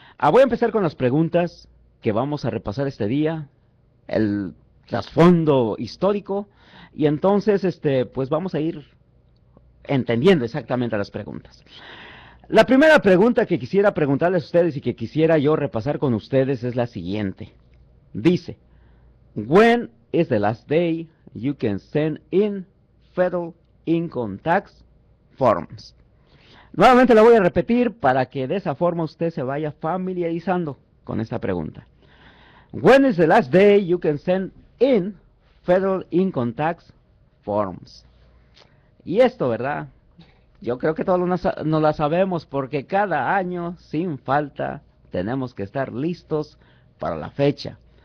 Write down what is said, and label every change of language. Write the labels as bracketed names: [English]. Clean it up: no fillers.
[Spanish] Voy a empezar con las preguntas que vamos a repasar este día, el trasfondo histórico, y entonces pues vamos a ir entendiendo exactamente las preguntas. La primera pregunta que quisiera preguntarles a ustedes y que quisiera yo repasar con ustedes es la siguiente. [English] Dice, when is the last day you can send in federal income tax forms? [Spanish] Nuevamente la voy a repetir para que de esa forma usted se vaya familiarizando con esta pregunta. [English] When is the last day you can send in federal income tax forms? [Spanish] Y esto, ¿verdad? Yo creo que todos no la sabemos porque cada año, sin falta, tenemos que estar listos para la fecha.